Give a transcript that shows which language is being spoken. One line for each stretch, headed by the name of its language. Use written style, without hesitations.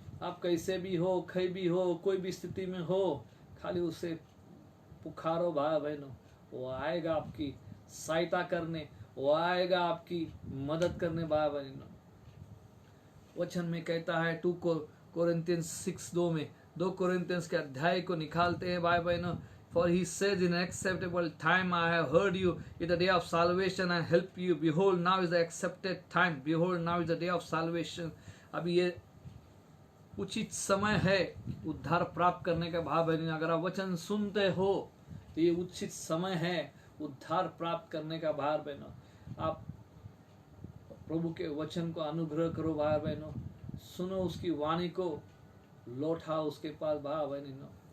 Hindi: आप कैसे भी हो, कहीं भी हो, कोई भी स्थिति में हो, खाली उसे पुकारो भाई बहनों, वो आएगा आपकी सहायता करने, वो आएगा आपकी मदद करने भाई बहनों। वचन में कहता है 2 कोरिन्थियंस 6:2 में, 2 कोरिन्थियंस के अध्याय को निकालते हैं भाई बहनों।
English: For he says, in an acceptable time I have heard you in the day of salvation and help you. Behold, now is the accepted time. Behold, now is the day of salvation.
Hindi: अभी ये उचित समय है उद्धार प्राप्त करने का भाई बहनों। अगर आप वचन सुनते हो तो ये उचित समय है उद्धार प्राप्त करने का भाई बहनों। आप प्रभु के वचन को अनुग्रह करो भाई बहनों, सुनो उसकी वाणी को, लौटाओ उसके पास भाई बहनों।